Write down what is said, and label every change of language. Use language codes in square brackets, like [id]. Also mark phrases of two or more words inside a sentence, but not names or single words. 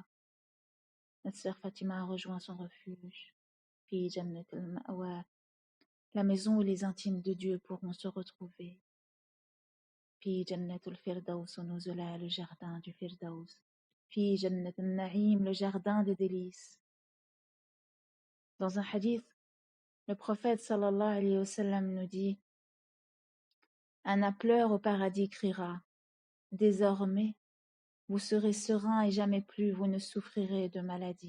[fr] Notre sœur Fatima a rejoint son refuge. [ar] في جنة المأوى, [fr] la maison où les intimes de Dieu pourront se retrouver. [ar] في جنة الفردوس نزلا, [fr] le jardin du Firdaus. [ar] في جنة النعيم, [fr] le jardin des délices. Dans un hadith, le prophète [ar] صلى الله عليه وسلم [fr] nous dit: un appeleur au paradis criera: désormais, vous serez serein et jamais plus vous ne souffrirez de maladie.